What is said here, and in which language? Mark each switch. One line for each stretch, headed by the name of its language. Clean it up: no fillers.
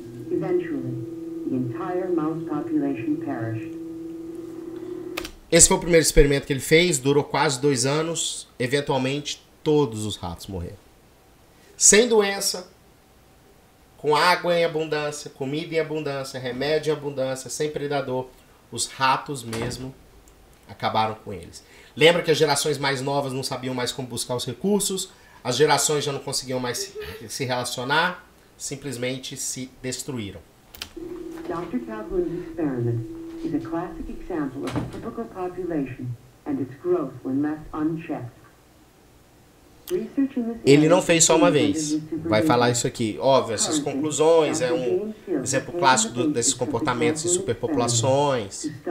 English: Eventually, the entire mouse population perished.
Portuguese: Esse foi o primeiro experimento que ele fez, durou quase 2 anos. Eventualmente, todos os ratos morreram. Sem doença, com água em abundância, comida em abundância, remédio em abundância, sem predador. Os ratos mesmo acabaram com eles. Lembra que as gerações mais novas não sabiam mais como buscar os recursos, as gerações já não conseguiam mais se relacionar, simplesmente se destruíram.
English: Dr. Calhoun's experiment is a classic example of a typical population and its growth when left unchecked.
Portuguese: Ele não fez só uma vez. Vai falar isso aqui. Óbvio, essas conclusões é um exemplo clássico desses comportamentos em superpopulações.